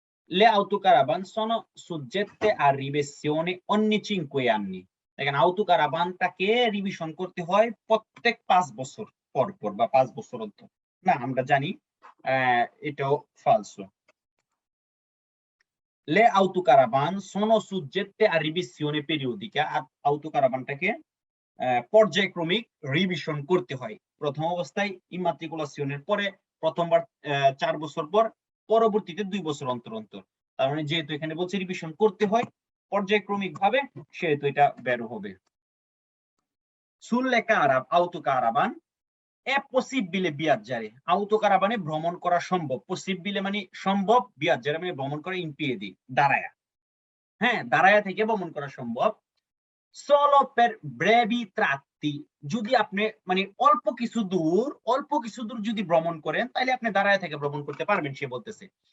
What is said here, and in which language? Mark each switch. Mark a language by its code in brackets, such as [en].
[it] Le autocaravan sono soggette a revisione ogni 5 anni, [bn] দেখেন autocaravanটাকে revision করতে হয় প্রত্যেক 5 বছর পর পর বা 5 বছর অন্তর। না, আমরা জানি এটাও ফালসো। [it] Le autocaravan sono soggette a revisione periodica, [bn] autocaravanটাকে পর্যায়ক্রমিক রিভিশন করতে হয়। প্রথম অবস্থায় ইমাট্রিকুলাসিওনের পরে প্রথমবার 4 বছর পর, পরবর্তীতে 2 বছর অন্তর অন্তর। তার মানে যেহেতু এখানে বলছে রিভিশন করতে হয় পর্যায়ক্রমিক ভাবে, সেহেতু এটা বের হবে। [it] Sulle autocaravan è possibile viaggiare, [bn] autocaravane ভ্রমণ করা সম্ভব। possibile মানে সম্ভব, viaggiare মানে ভ্রমণ করা [it] in piedi, [bn] দাঁড়ায়া। হ্যাঁ, দাঁড়ায়া থেকে ভ্রমণ করা সম্ভব। [it] solo per brevi tratti, [bn] যদি আপনি মানে অল্প কিছু দূর যদি ভ্রমণ করেন, তাহলে আপনি দাঁড়ায় থেকে ভ্রমণ করতে পারবেন, সে বলতেছে।